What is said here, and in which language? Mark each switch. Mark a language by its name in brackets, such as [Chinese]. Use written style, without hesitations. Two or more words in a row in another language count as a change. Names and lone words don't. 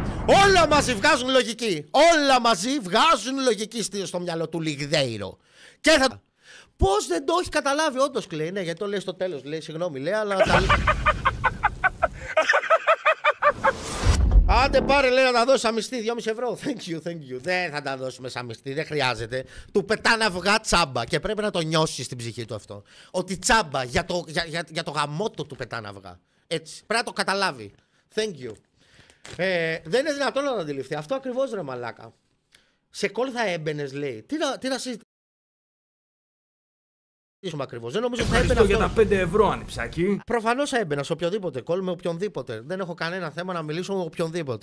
[Greek] Όλα μαζί βγάζουν λογική. Όλα μαζί βγάζουν λογική στο μυαλό του Λιγδέιρο. Και θα... Πώς δεν το έχει καταλάβει, όντως κλαίει. Ναι, γιατί το λέει στο τέλος. Λέει συγγνώμη, λέει, αλλά... Άντε πάρε, λέει, να τα δώσει σαν μισθή, 2,5 ευρώ. [English] Thank you. [Greek] Δεν θα τα δώσουμε σαν μισθή, δεν χρειάζεται. Του πετάνε αυγά τσάμπα και πρέπει να το νιώσει στην ψυχή του αυτό. Ότι τσάμπα για το γαμότο του πετάνε αυγά. Έτσι, πρέπει να το καταλάβει. [English] Thank you. [Greek] Δεν είναι δυνατόν να το αντιληφθεί. Αυτό ακριβώς, ρε μαλάκα. Σε κόλ θα έμπαινες, λέει. Τι να συζητήσουμε ακριβώς. Δεν νομίζω ότι θα έμπαινα. Για τα 5 ευρώ, ανιψάκι. Προφανώς θα έμπαινα σε οποιοδήποτε κόλ με οποιονδήποτε. Δεν έχω κανένα θέμα να μιλήσω με οποιονδήποτε.